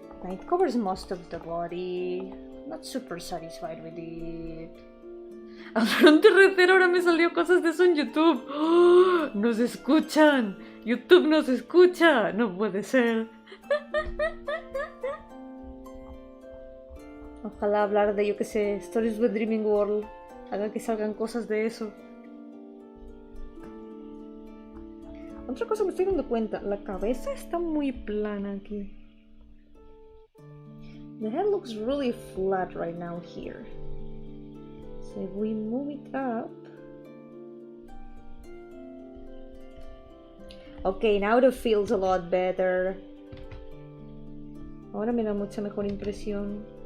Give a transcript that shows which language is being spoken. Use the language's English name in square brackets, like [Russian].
[English] It covers most of the body. Not super satisfied with it. [Spanish] Hablaron tercero, ahora me salió cosas de eso en YouTube. ¡Oh! ¡Nos escuchan! YouTube nos escucha. No puede ser. Ojalá hablar de, yo que sé, Stories with Dreaming World haga que salgan cosas de eso. Otra cosa me estoy dando cuenta, la cabeza está muy plana aquí. [English] The head looks really flat right now here. So if we move it up... Okay, now it feels a lot better. [Spanish] Ahora me da mucha mejor impresión.